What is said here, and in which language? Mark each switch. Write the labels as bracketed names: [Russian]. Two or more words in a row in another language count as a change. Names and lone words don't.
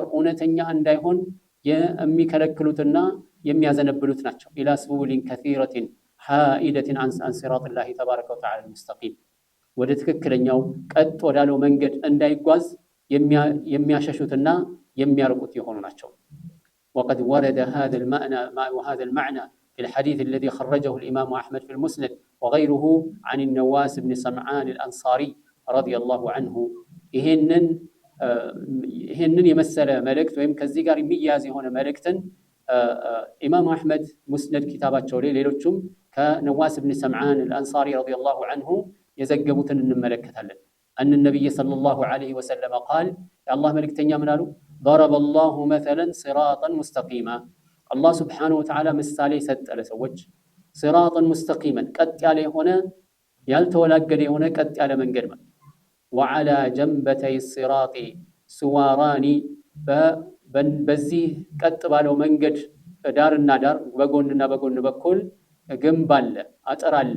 [Amharic] እውነተኛ እንዳይሆን የሚከለክሉትና የሚያዘነብሉት ናቸው። [Arabic] إلى سبل كثيرة حائدة عن صراط الله تبارك وتعالى مستقيم፣ [Amharic] ወደ ትክክለኛው ቀጥ ወዳለው መንገድ እንዳይጓዝ የሚያሸሹትና የሚያርቁት የሆኑ ናቸው። [Arabic] وقد ورد هذا المعنى في الحديث الذي خرجه الإمام أحمد في المسند وغيره عن النواس بن سمعان الأنصاري رضي الله عنه. [Amharic] ይህንን የመሰለ መልእክት ወይም ከዚህ ጋር የሚያያዝ የሆነ መልእክትን ኢማም አሕመድ ሙስነድ ኪታባቸው ላይ ሌሎቹም ከነዋስ ብን ሰምዓን አልአንሳሪ [Arabic] رضي الله عنه [Amharic] የዘገቡትን እንመለከታለን። [Arabic] عن النبي صلى الله عليه وسلم قال፣ [Amharic] የአላህ መልእክተኛ ምን አሉ? [Arabic] ضرب الله مثلا صراطا مستقيما። [Amharic] አላህ [Arabic] سبحانه وتعالى [Amharic] ምሳሌ ሰጠ ለሰዎች [Arabic] صراطا مستقيما፣ [Amharic] ቀጥ ያለ የሆነ ያልተወላገደ የሆነ ቀጥ ያለ መንገድ ማለት። [Arabic] وعلى جنبتي الصراط سوران፣ [Amharic] በዚህ ቀጥ ባለው መንገድ ዳርና ዳር በጎንና በጎን በኩል ግንብ አለ፣ አጥር አለ